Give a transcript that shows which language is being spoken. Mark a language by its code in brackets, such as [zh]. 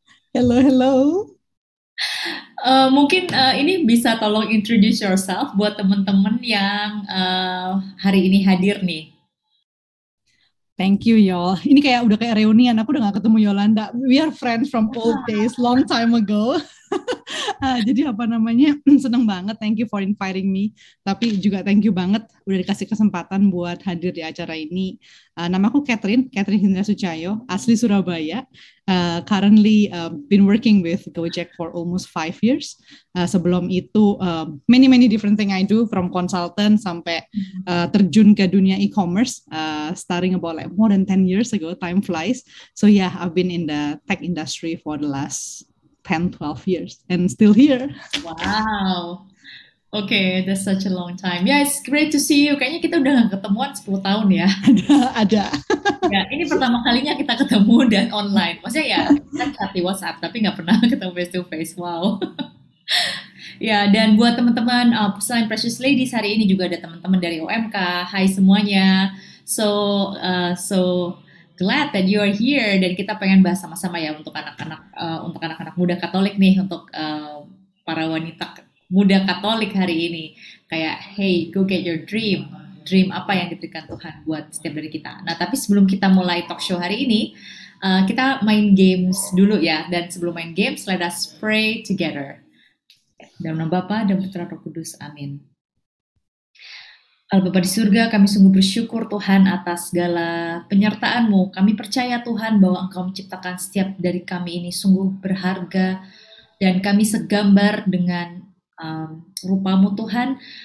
[en] Hello. [id] Mungkin ini bisa tolong [en] introduce yourself [id] buat teman-teman yang hari ini hadir nih. [en] Thank you, y'all. [id] Ini udah kayak reunian. Aku udah gak ketemu Yolanda. [en] We are friends from old days, long time ago. [id] Jadi seneng banget. [en] Thank you for inviting me. [id] Tapi juga thank you banget udah dikasih kesempatan buat hadir di acara ini. Namaku Catherine Hindra Sucahyo, asli Surabaya. [en] Currently been working with Gojek for almost 5 years. [id] Sebelum itu [en] many different thing I do, from consultant [id] sampai terjun ke dunia [en] e-commerce, starting about more than 10 years ago. Time flies. So yeah, I've been in the tech industry for the last 10-12 years and still here. Wow. Okay, that's such a long time. Yeah, it's great to see you. [id] Kayaknya kita udah gak ketemuan 10 tahun ya. Ada. Ya, ini pertama kalinya kita ketemu dan online. Maksudnya ya, kita chat di WhatsApp, tapi gak pernah ketemu [en] face to face. [id] Wow. Ya, dan buat teman-teman selain Precious Ladies, hari ini juga ada teman-teman dari OMK. Hai semuanya. [en] So glad that you are here, [id] dan kita pengen bahas sama-sama ya untuk anak-anak muda Katolik nih, untuk para wanita muda Katolik hari ini. Kayak, [en] hey, go get your dream [id] apa yang diberikan Tuhan buat setiap dari kita. Nah, tapi sebelum kita mulai talk show hari ini, kita main games dulu ya. Dan sebelum main [en] games, let us pray together. [id] Dalam nama Bapa dan Putra Roh Kudus, amin. Allah Bapa di surga, kami sungguh bersyukur Tuhan atas segala penyertaan-Mu. Kami percaya Tuhan bahwa Engkau menciptakan setiap dari kami ini sungguh berharga, dan kami segambar dengan rupa-Mu Tuhan.